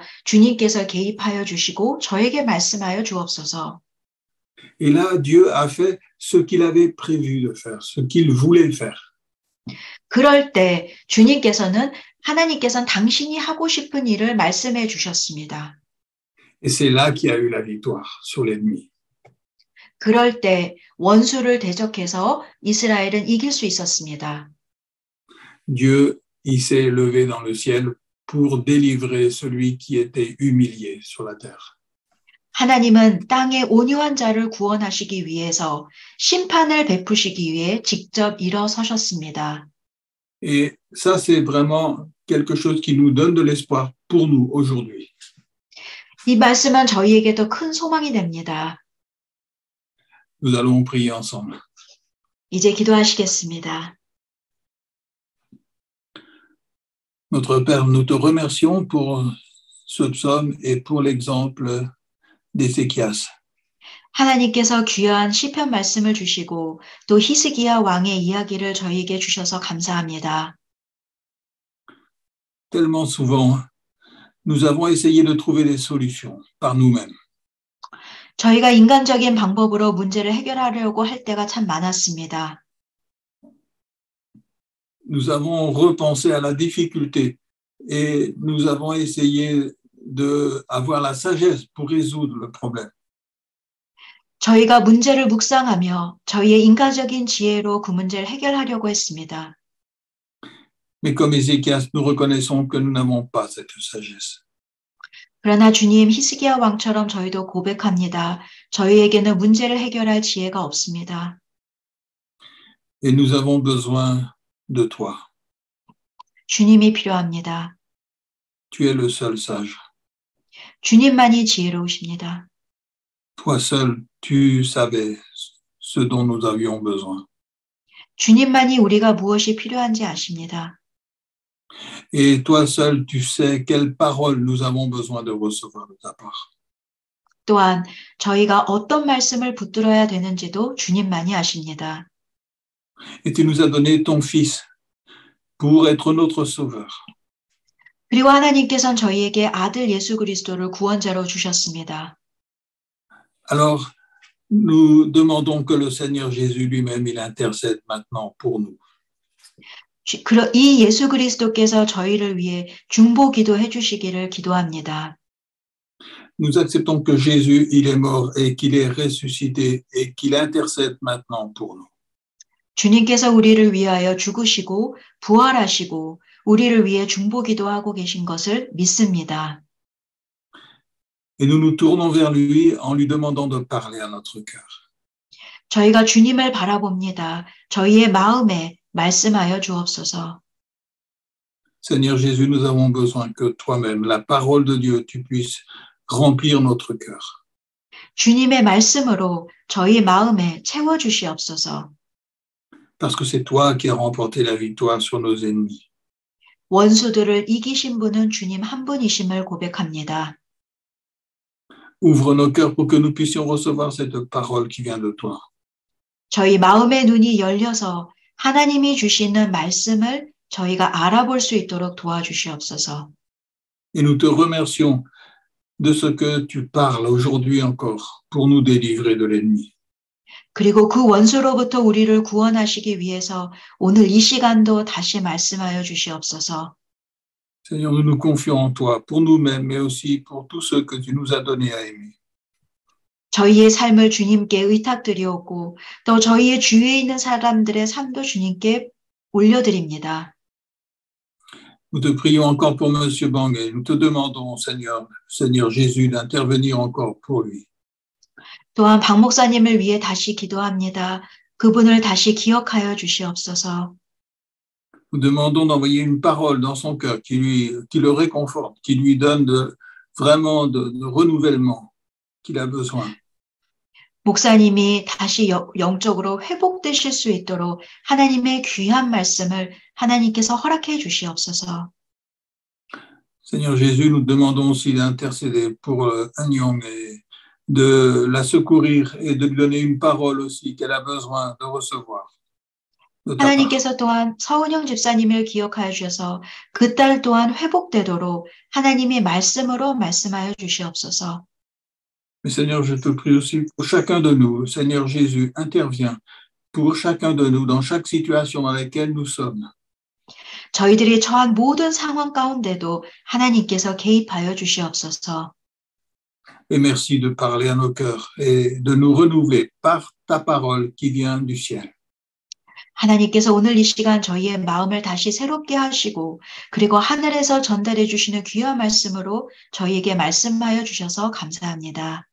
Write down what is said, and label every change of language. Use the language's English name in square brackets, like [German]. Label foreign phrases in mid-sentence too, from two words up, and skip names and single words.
[Korean] 주님께서 개입하여 주시고 저에게 말씀하여 주옵소서. [French] Et là, Dieu a fait ce qu'il avait prévu de faire, ce qu'il voulait faire. [Korean] 그럴 때 하나님께서는 당신이 하고 싶은 일을 말씀해 주셨습니다. [French] Et c'est là qu'il y a eu la victoire sur l'ennemi. [Korean] 그럴 때 원수를 대적해서 이스라엘은 이길 수 있었습니다. [French] Dieu, il s'est levé dans le ciel pour délivrer celui qui était humilié sur la terre. [Korean] 하나님은 땅의 온유한 자를 구원하시기 위해서 심판을 베푸시기 위해 직접 일어서셨습니다. [French] Et ça, c'est vraiment quelque chose qui nous donne de l'espoir pour nous aujourd'hui. [Korean] 이 말씀은 저희에게도 큰 소망이 됩니다. [French] Nous allons prier ensemble. [Korean] 이제 기도하시겠습니다. [French] Notre Père, nous te remercions pour ce psaume et pour l'exemple d'Ézéchias. [Korean] 하나님께서 귀한 시편 말씀을 주시고 또 히스기야 왕의 이야기를 저희에게 주셔서 감사합니다. [French] Tellement souvent, nous avons essayé de trouver des solutions par nous-mêmes. [Korean] 저희가 인간적인 방법으로 문제를 해결하려고 할 때가 참 많았습니다. [French] Nous avons repensé à la difficulté et nous avons essayé d'avoir la sagesse pour résoudre le problème. [Korean] 저희가 문제를 묵상하며 저희의 인간적인 지혜로 그 문제를 해결하려고 했습니다. [French] Mais comme Ézéchias, nous reconnaissons que nous n'avons pas cette sagesse. [Korean] 그러나 주님, 히스기야 왕처럼 저희도 고백합니다. 저희에게는 문제를 해결할 지혜가 없습니다. [French] Et nous avons besoin de toi. [Korean] 주님이 필요합니다. [French] Tu es le seul sage. [Korean] 주님만이 지혜로우십니다. [French] Toi seul, tu savais ce dont nous avions besoin. [Korean] 주님만이 우리가 무엇이 필요한지 아십니다. [French] Et toi seul, tu sais quelles paroles nous avons besoin de recevoir de ta part. [Korean] 또한 저희가 어떤 말씀을 붙들어야 되는지도 주님만이 아십니다. [French] Et tu nous as donné ton Fils pour être notre sauveur. [Korean] 그리고 하나님께서는 저희에게 아들 예수 그리스도를 구원자로 주셨습니다. [French] Alors, nous demandons que le Seigneur Jésus lui-même, il intercède maintenant pour nous. [Korean] 이 예수 그리스도께서 저희를 위해 중보 기도해 주시기를 기도합니다. [French] Nous acceptons que Jésus, il est mort et qu'il est ressuscité et qu'il intercède maintenant pour nous. [Korean] 주님께서 우리를 위하여 죽으시고 부활하시고 우리를 위해 중보 기도하고 계신 것을 믿습니다. [French] Et nous nous tournons vers lui en lui demandant de parler à notre cœur. [Korean] 저희가 주님을 바라봅니다. 저희의 마음에 말씀하여 주옵소서. [French] Seigneur Jésus, nous avons besoin que toi-même, la parole de Dieu, tu puisses remplir notre cœur. [Korean] 주님의 말씀으로 저희 마음에 채워주시옵소서. [French] Parce que c'est toi qui as remporté la victoire sur nos ennemis. [Korean] 원수들을 이기신 분은 주님 한 분이심을 고백합니다. [French] Ouvre nos cœurs pour que nous puissions recevoir cette parole qui vient de toi. [Korean] 저희 마음의 눈이 열려서 하나님이 주시는 말씀을 저희가 알아볼 수 있도록 도와주시옵소서. [French] Et nous te remercions de ce que tu parles aujourd'hui encore pour nous délivrer de l'ennemi. [Korean] 그리고 그 원수로부터 우리를 구원하시기 위해서 오늘 이 시간도 다시 말씀하여 주시옵소서. [French] Seigneur, nous nous confions en toi pour nous-mêmes, mais aussi pour tous ceux que tu nous as donnés à aimer. [Korean] 저희의 삶을 주님께 의탁드리옵고 또 저희의 주위에 있는 사람들의 삶도 주님께 올려드립니다. [French] Nous te prions encore pour M. Bangé. Nous te demandons, Seigneur Jésus, d'intervenir encore pour lui. [Korean] 또한 박 목사님을 위해 다시 기도합니다. 그분을 다시 기억하여 주시옵소서. [French] Nous demandons d'envoyer une parole dans son cœur qui le réconforte, qui lui donne vraiment de renouvellement qu'il a besoin. [Korean] 목사님이 다시 영적으로 회복되실 수 있도록 하나님의 귀한 말씀을 하나님께서 허락해 주시옵소서. [French] Seigneur Jésus, nous demandons aussi d'intercéder pour Agnon et de la secourir et de lui donner une parole aussi qu'elle a besoin de recevoir. [Korean] 하나님께서 또한 서은영 집사님을 기억하여 주셔서 그 딸 또한 회복되도록 하나님의 말씀으로 말씀하여 주시옵소서. [French] Mais Seigneur, je te prie aussi pour chacun de nous. Seigneur Jésus, interviens pour chacun de nous dans chaque situation dans laquelle nous sommes. [Korean] 저희들이 처한 모든 상황 가운데도 하나님께서 개입하여 주시옵소서. [French] et merci de parler à nos cœurs et de nous renouveler par ta parole qui vient du ciel. [Korean] 하나님께서 오늘 이 시간 저희의 마음을 다시 새롭게 하시고 그리고 하늘에서 전달해 주시는 귀한 말씀으로 저희에게 말씀하여 주셔서 감사합니다.